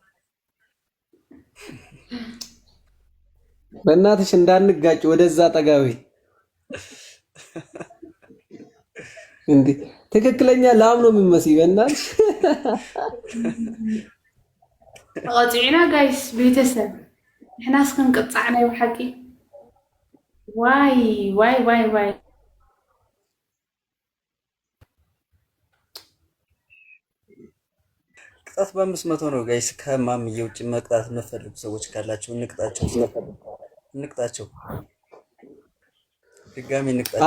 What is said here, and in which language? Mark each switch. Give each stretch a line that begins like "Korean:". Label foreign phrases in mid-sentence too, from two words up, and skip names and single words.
Amharic: በእናትሽ እንዳንጋጭ ወደዛ ጠጋቢ እንዴ ትክክለኛ ላም ነው የሚመስይ። በእናትሽ
Tigrinya: ተቐፂዕና ጋይስ ቤተሰብ ንሕና እስክንቅፃዕና እዩ ሓቂ። ዋይ
Amharic: ቅጣት በ500 ነው ጋይስ። ከማምዬ ውጭ መቅጣት የምትፈልጉ ሰዎች ካላችሁ እንቅጣቸው። ድጋሚ እንቅጣቸው።